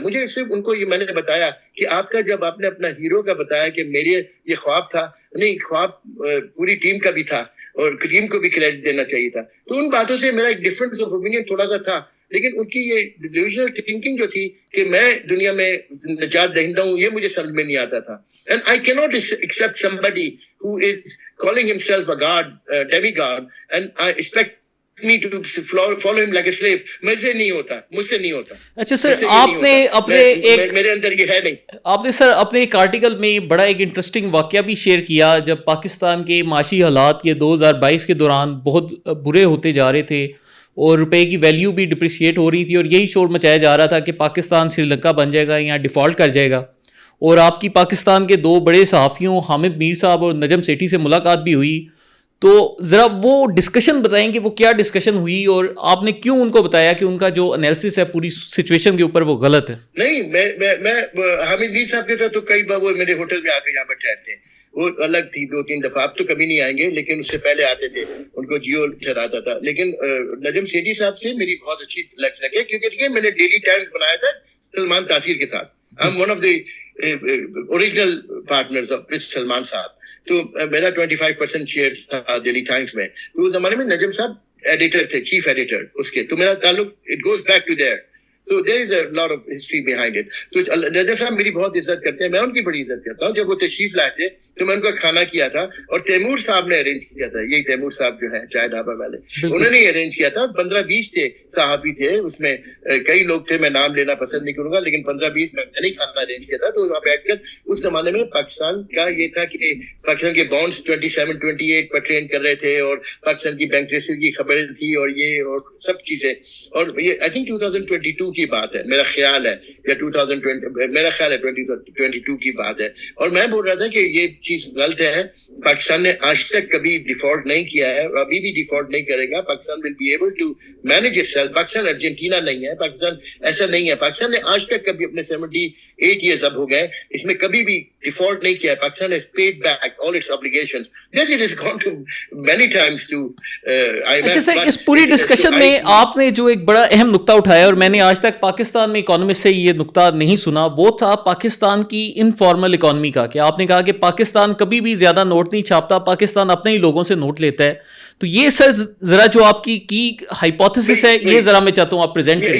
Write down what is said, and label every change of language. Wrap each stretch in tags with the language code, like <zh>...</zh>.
<ur>مجھے صرف ان کو یہ میں نے بتایا کہ آپ کا جب آپ نے اپنا ہیرو کا بتایا کہ میرے یہ خواب تھا, نہیں خواب پوری ٹیم کا بھی تھا اور ٹیم کو بھی کریڈٹ دینا چاہیے تھا. تو ان باتوں سے میرا ایک ڈفرنس آف اوپینین تھوڑا سا تھا. لیکن ان کی یہ ڈیلوژنل تھنکنگ جو تھی کہ میں دنیا میں نجات دہندہ ہوں, یہ مجھے سمجھ میں نہیں آتا تھا.</ur> <en>And I کی not accept somebody who is calling himself a god, demigod, and I expect me to follow him like a slave.</en> <ur>مجھ سے نہیں ہوتا. اچھا سر, آپ نے اپنے ایک میرے اندر یہ ہے نہیں. آپ نے سر اپنے ایک آرٹیکل میں بڑا ایک انٹرسٹنگ واقعہ بھی شیئر کیا, جب پاکستان کے معاشی حالات یہ 2022 کے دوران بہت برے ہوتے جا رہے تھے اور روپے کی ویلیو بھی ڈپریشیٹ ہو رہی تھی, اور یہی شور مچایا جا رہا تھا کہ پاکستان سری لنکا بن جائے گا یا ڈیفالٹ کر جائے گا. اور آپ کی پاکستان کے 2 بڑے صحافیوں حامد میر صاحب اور نجم سیٹھی سے ملاقات بھی ہوئی. تو ذرا وہ ڈسکشن بتائیں کہ وہ کیا ڈسکشن ہوئی, اور آپ نے کیوں ان کو بتایا کہ ان کا جو انالیسس ہے پوری سچویشن کے اوپر وہ غلط ہے. نہیں, میں حامد میر صاحب کے ساتھ تو کئی بار وہ میرے ہوٹل میں آ کے یہاں پر ٹھہرتے ہیں, وہ الگ تھی 2-3 دفعہ. آپ تو کبھی نہیں آئیں گے, لیکن اس سے پہلے آتے تھے, ان کو جیو ٹھہراتا تھا. لیکن نجم سیٹھی صاحب سے میری بہت اچھی لگی, کیونکہ میں نے ڈیلی ٹائمز بنایا تھا سلمان تاثیر کے ساتھ.</ur> <en>I'm one of the original partners of Salman صاحب.</en> <ur>تو میرا 25% شیئر تھا ڈیلی ٹائمز میں. تو اس زمانے میں نجم صاحب ایڈیٹر تھے, چیف ایڈیٹر اس کے. تو میرا تعلق</ur> <en>It goes back to their. So there is a lot of history behind it.</en> <ur>تو جج صاحب میری بہت عزت کرتے ہیں, میں ان کی بڑی عزت کرتا ہوں. جب وہ تشریف لائے تھے تو میں ان کا کھانا کیا تھا, اور تیمور صاحب نے ارینج کیا تھا. یہی تیمور صاحب جو ہیں چائے ڈھابا والے, انہوں نے ارینج کیا تھا. 15-20 تھے صحافی تھے اس میں, کئی لوگ تھے, میں نام لینا پسند نہیں کروں گا, لیکن 15-20 میں نے کھانا ارینج کیا تھا. تو وہاں بیٹھ کر اس زمانے میں پاکستان کا یہ تھا کہ پاکستان کے بانڈز 27-28 پر ٹرینڈ کر رہے تھے, اور پاکستان کی بینک ریسل کی خبریں تھی, اور یہ اور سب چیزیں. اور یہ آئی تھنک 2022 کی بات ہے میرا خیال ہے, یا 2020 میرا خیال ہے 2022 کی بات ہے. اور میں بول رہا تھا کہ یہ چیز غلط ہے. پاکستان نے آج تک کبھی ڈیفالٹ نہیں کیا ہے, اور ابھی بھی ڈیفالٹ نہیں کرے گا.</ur> <en>Pakistan will be able to manage itself.</en> <ur>Pakistan Argentina نہیں ہے, پاکستان ایسا نہیں ہے. پاکستان نے آج تک کبھی اپنے 78 ایئرز اب ہو گئے, اس میں کبھی بھی ڈیفالٹ نہیں کیا ہے.</ur> <en>Pakistan has paid back all its obligations. Yes, it has gone to many times to IMF.</en> <ur>اچھا سر, اس پوری ڈسکشن میں آپ نے جو ایک بڑا اہم نقطہ اٹھایا, اور میں نے آج تک پاکستان میں اکانومسٹ سے یہ نقطہ نہیں سنا, وہ تھا پاکستان کی انفارمل اکانومی کا. کہ آپ نے کہا کہ پاکستان کبھی بھی زیادہ نوٹ نہیں چھاپتا, پاکستان اپنے ہی لوگوں سے نوٹ لیتا ہے. تو یہ سر ذرا جو آپ کی ہائپوتھیسس ہے, یہ ذرا میں چاہتا ہوں آپ پریزنٹ کریں.</ur>